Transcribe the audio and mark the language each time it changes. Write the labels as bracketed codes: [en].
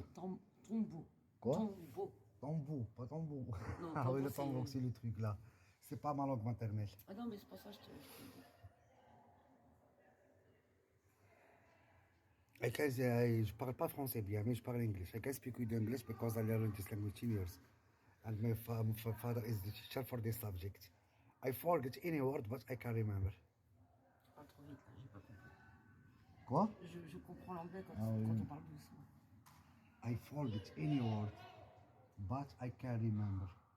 [fr] C'est tombeau. Quoi? Tombeau. Tambour, pas tambour. Non, Ah oui, le tambour, tambour, c'est le truc là. C'est pas ma langue maternelle. Ah non, mais c'est pas ça, je te dis. Je parle pas français bien, mais je parle English. [en] I can speak with English because I learned this language in years. And my father is the teacher for this subject. I forget any word, but I can remember. [fr] Tu parles trop vite, là, j'ai pas compris. Quoi? Je comprends l'anglais quand, Ah oui. quand on parle doucement. [en] I forget any word, but I can remember.